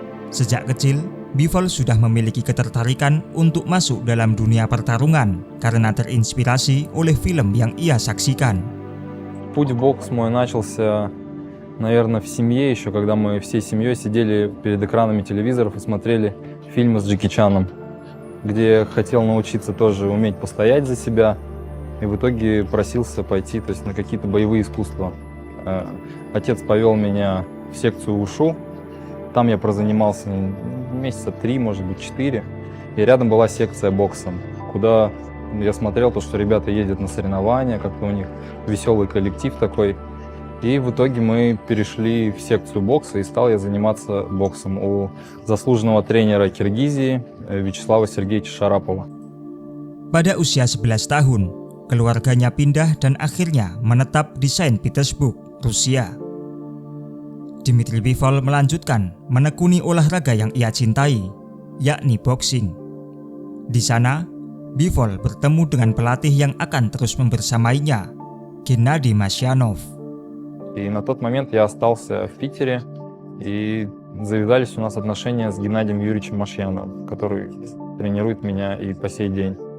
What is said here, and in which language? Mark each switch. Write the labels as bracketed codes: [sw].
[id] Sejak kecil, Bivol sudah memiliki ketertarikan untuk masuk dalam dunia pertarungan karena terinspirasi oleh film yang ia saksikan. [ru] Путь в бокс мой начался, наверное, в семье еще, когда мы всей семьей сидели перед экранами телевизоров и смотрели фильмы с Джеки Чаном, где хотел научиться тоже уметь постоять за себя, и в итоге просился пойти, то есть, на какие-то боевые искусства. Отец повел меня в секцию УШУ, там я прозанимался месяца 3, может быть 4, и рядом была секция бокса, куда я смотрел то, что ребята ездят на соревнования, как-то у них веселый коллектив такой. И в итоге мы перешли в секцию бокса, и стал я заниматься боксом у заслуженного тренера Киргизии Вячеслава Сергеевича Шарапова. [id] Pada usia 11 tahun, keluarganya pindah dan akhirnya menetap di Saint Petersburg, Rusia. Dimitri Bivol melanjutkan menekuni olahraga yang ia cintai, yakni boxing. Di sana, Bivol bertemu dengan pelatih yang akan terus membersamainya, Геннадий Масьянов. [ru] И на тот момент я остался в Питере, и завязались у нас отношения с Геннадием Юрьевичем Машьяновым, который тренирует меня и по сей день.